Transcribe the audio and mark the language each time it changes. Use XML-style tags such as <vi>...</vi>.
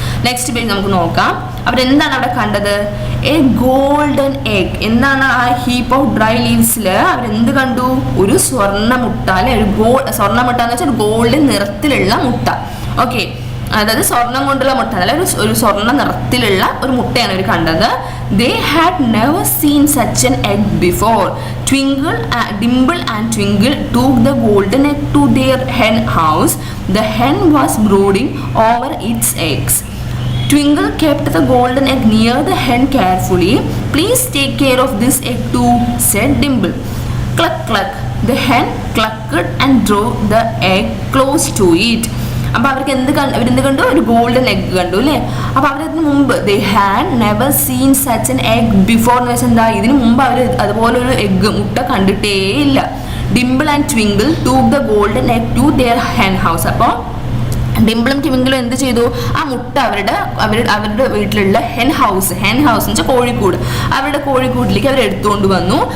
<ml>Next page നമുക്ക് നോക്കാം. അവരെന്താണ് അവിടെ കണ്ടത്?</ml> <en>A golden egg.</en> <ml>എന്താണ് ആ</ml> <en>heap of dry ലീവ്സിൽ</en> <ml>അവരെന്ത് കണ്ടു? ഒരു സ്വർണ്ണമുട്ട അല്ലെ. സ്വർണ്ണമുട്ട എന്ന് വെച്ചാൽ ഗോൾഡൻ നിറത്തിലുള്ള മുട്ട. ഓക്കെ, അതായത് സ്വർണം കൊണ്ടുള്ള മുട്ട അല്ല, ഒരു സ്വർണ്ണ നിറത്തിലുള്ള ഒരു മുട്ടയാണ് അവർ കണ്ടത്.</ml> <en>They had never seen such an egg before. Dimple and Twinkle took the golden egg to their hen house. The hen was brooding over its eggs. Twinkle kept the golden egg near the hen carefully. Please take care of this egg too, said Dimple. Cluck cluck. The hen clucked and drew the egg close to it.</en> <ml>അപ്പോൾ അവരെന്ത് കണ്ടു? ഒരു golden egg കണ്ടു അല്ലേ. അപ്പോൾ അവരതിന് മുമ്പ്</ml> <en>they had never seen such an egg before</en> <ml>എന്ന് വെച്ചാൽ എന്താ? ഇതിന് മുമ്പ് അവർ അതുപോലൊരു മുട്ട കണ്ടിട്ടേ ഇല്ല.</ml> <en>Dimple and Twinkle took the golden egg to their hen house.</en> <ml>അപ്പോൾ ഡിംപിളും ട്വിങ്കിളും എന്ത് ചെയ്തു? ആ മുട്ട അവരുടെ വീട്ടിലുള്ള ഹെൻ ഹൗസ് എന്ന് വെച്ചാൽ കോഴിക്കൂട്, അവരുടെ കോഴിക്കൂട്ടിലേക്ക് അവർ എടുത്തുകൊണ്ട് വന്നു.</ml>